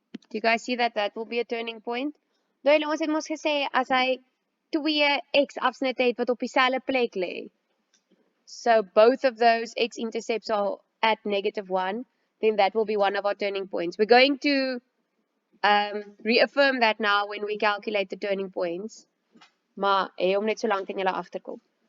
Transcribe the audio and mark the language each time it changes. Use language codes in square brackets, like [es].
[en] Do you guys see that that will be a turning point? [af] Nou ons het mos gesê as hy 2x afsnit het wat op dieselfde plek lê. [en] So both of those x-intercepts are at -1, then that will be one of our turning points. We're going to reaffirm that now when we calculate the turning points. [af] Maar hê hom net so lank in julle agterkop.